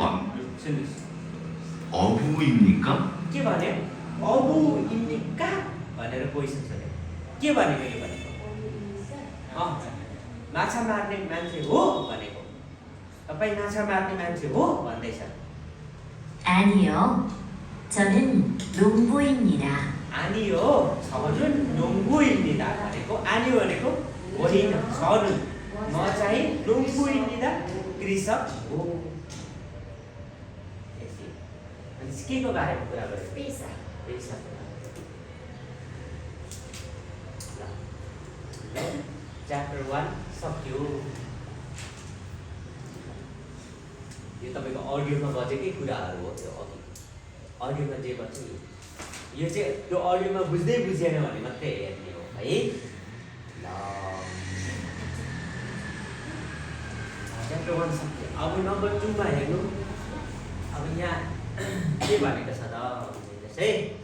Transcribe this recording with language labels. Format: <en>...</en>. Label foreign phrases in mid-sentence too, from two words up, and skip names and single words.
<ne>सुन्नुहोस्</ne> <ko>어부입니까?</ko> <ne>के भन्यो अबुइनिका भनेर क्वेसन सोध्यो के भनेको यो भनेको माछा मार्ने मान्छे हो भनेको तपाईँ माछा मार्ने मान्छे हो भन्दैछ</ne> <ko>아니요. 저는 농부입니다. 아니요 저는 농부입니다</ko> <ne>भनेको 아니요 भनेको होइन 저는 म चाहिँ 농부입니다 कृषक हो के को बारेमा कुरा गर्यो पेसा पेसा च्याप्टर 1 सक्यो यो तपाईँको अडियोमा बजेकै कुराहरू हो त्यो अघि अडियोमा जे बज्छ यो चाहिँ त्यो अडियोमा बुझ्दै बुझेन भने मात्रै हेर्ने हो है ल च्याप्टर 1 सक्यो अब नम्बर 2 मा हेर्नु अब यहाँ के भनेको छ त भन्दैछ है</ne>